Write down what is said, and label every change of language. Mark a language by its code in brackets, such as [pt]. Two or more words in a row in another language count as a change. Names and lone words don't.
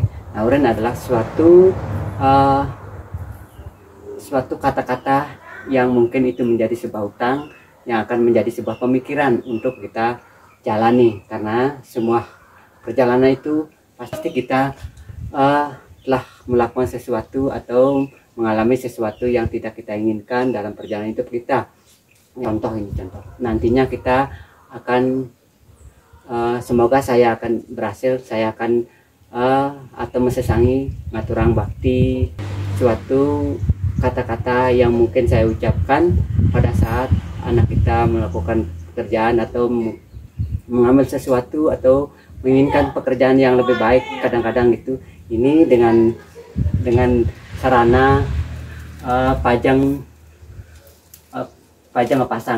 [id] Naurin adalah suatu kata-kata yang mungkin itu menjadi sebuah utang yang akan menjadi sebuah pemikiran untuk kita jalani, karena semua perjalanan itu pasti kita telah melakukan sesuatu atau mengalami sesuatu yang tidak kita inginkan dalam perjalanan hidup kita. Contoh nantinya kita akan semoga saya akan berhasil, saya akan atau [ban] mesesangi ngaturang bakti [id] suatu kata-kata yang mungkin saya ucapkan pada saat anak kita melakukan pekerjaan atau mengambil sesuatu atau menginginkan pekerjaan yang lebih baik. Kadang-kadang itu ini dengan sarana pajang pasang.